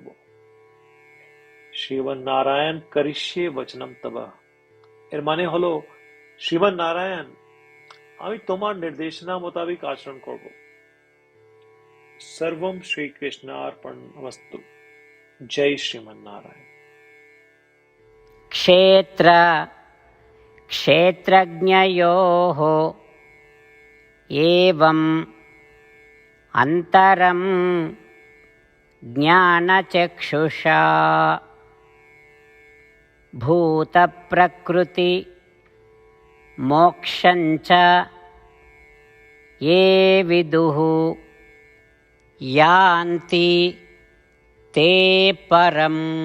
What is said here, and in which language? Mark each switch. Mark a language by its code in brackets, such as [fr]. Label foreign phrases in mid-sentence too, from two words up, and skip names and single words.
[sa] শ্রীমান নারায়ণ করিষ্যে বচনম তব, [bn] এর মানে হলো, শ্রীমান নারায়ণ, আমি তোমার নির্দেশনা মোতাবেক আচরণ করব। [sa] সর্বম শ্রীকৃষ্ণার্পণমস্তু। [bn] জয় শ্রীমান নারায়ণ। [sa] क्षेत्रज्ञयोः एवम् अन्तरं ज्ञानचक्षुषा भूतप्रकृति मोक्षञ्च ये विदुः यान्ति ते परम्।